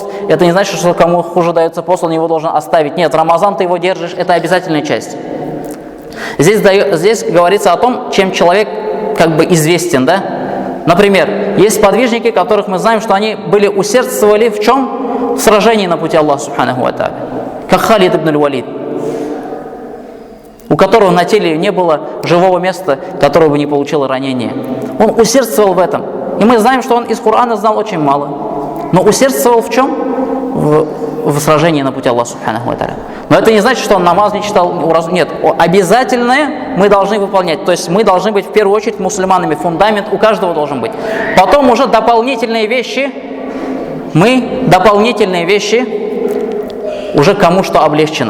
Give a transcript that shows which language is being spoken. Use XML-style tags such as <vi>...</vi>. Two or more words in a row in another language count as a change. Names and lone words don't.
<ru>Это не значит, что кому хуже дается пост, он его должен оставить. Нет, Рамазан ты его держишь, это обязательная часть. Здесь говорится о том, чем человек как бы известен, да? Например, есть сподвижники, которых мы знаем, что они усердствовали в чем? В сражении на пути Аллаха</ru> <ar>سبحانه وتعالى.</ar> <ru>Как Халид ибн аль-Валид, у которого на теле не было живого места, которое бы не получило ранение. Он усердствовал в этом. И мы знаем, что он из Корана знал очень мало. Но усердствовал в чем? В сражении на пути Аллаха</ru> <ar>سبحانه وتعالى.</ar> <ru>Но это не значит, что он намаз не читал. Нет, обязательное мы должны выполнять. То есть мы должны быть в первую очередь мусульманами. Фундамент у каждого должен быть. Потом уже дополнительные вещи уже кому что облегчено.</ru>